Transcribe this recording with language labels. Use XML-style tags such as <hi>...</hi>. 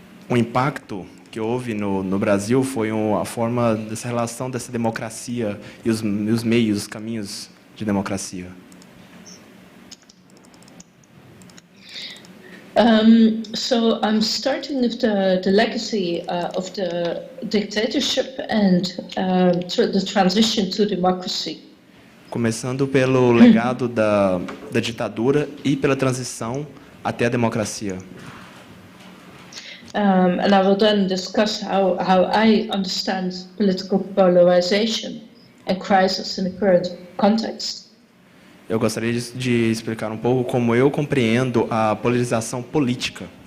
<pt>Impacto que houve no Brasil foi a forma dessa relação dessa democracia e os meios, os caminhos de democracia.</pt> <en>So I'm starting with the legacy of the dictatorship and the transition to democracy.</en> <pt>Começando pelo legado da ditadura e pela transição até a democracia.</pt> <en>And I will then discuss how I understand political polarization and crisis in the current context.</en> <pt>Eu gostaria de explicar um pouco como eu compreendo a polarização política.</pt>